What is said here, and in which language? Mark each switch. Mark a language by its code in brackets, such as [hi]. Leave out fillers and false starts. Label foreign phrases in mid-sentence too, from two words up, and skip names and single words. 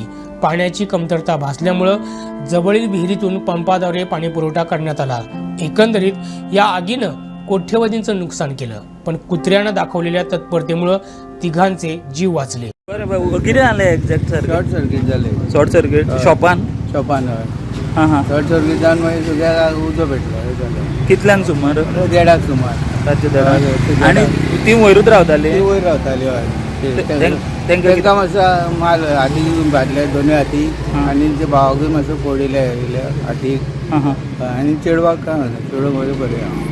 [mr] पाण्याची कमतरता भासल्यामुळे जवळील विहिरीतून पंपाद्वारे पाणी पुरवठा करण्यात आला। एकंदरीत या आगीनं कोट्यवधींचं नुकसान केलं, पण कुत्र्यानं दाखवलेल्या तत्परतेमुळे तिघांचे जीव वाचले। किती झाले [en] exact sir? short circuit झाले। short circuit शॉपान [kok] हां [en] short circuit [kok] जाऊन मागीर सगळ्या उजो भेटलो। कितल्यान सुमार? 1:30 सुमार। रातचे 1:30 आणि ती वयरूच रावताली? ती वयर रावताली हय। तांकां मातसो माल हाती घेवन भाजले दोनूय हाती आनी ते भावाकूय मातसो फोडिले हातीक आनी चेडवाक काय चेडूं बरें